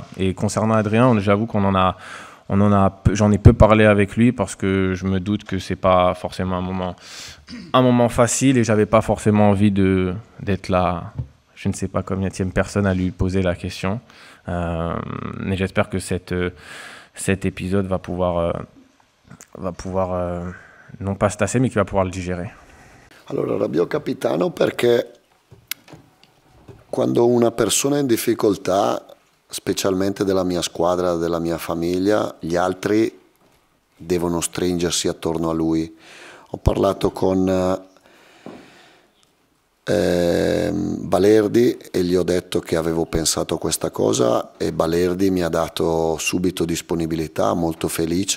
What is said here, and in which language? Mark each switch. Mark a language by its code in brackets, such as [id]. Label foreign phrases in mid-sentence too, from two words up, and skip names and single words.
[fr] Et concernant Adrien, j'avoue j'en ai peu parlé avec lui, parce que je me doute que c'est pas forcément un moment facile, et j'avais pas forcément envie d'être là, je ne sais pas combienième personne à lui poser la question. Mais j'espère que cet épisode va pouvoir non pas se tasser, mais qu'il va pouvoir le digérer. [it] Allora, Rabiot capitano perché quando una persona è in difficoltà, specialmente della mia squadra, della mia famiglia, gli altri devono stringersi attorno a lui. Ho parlato con Balerdi e gli ho detto che avevo pensato questa cosa, e Balerdi mi ha dato subito disponibilità, molto felice.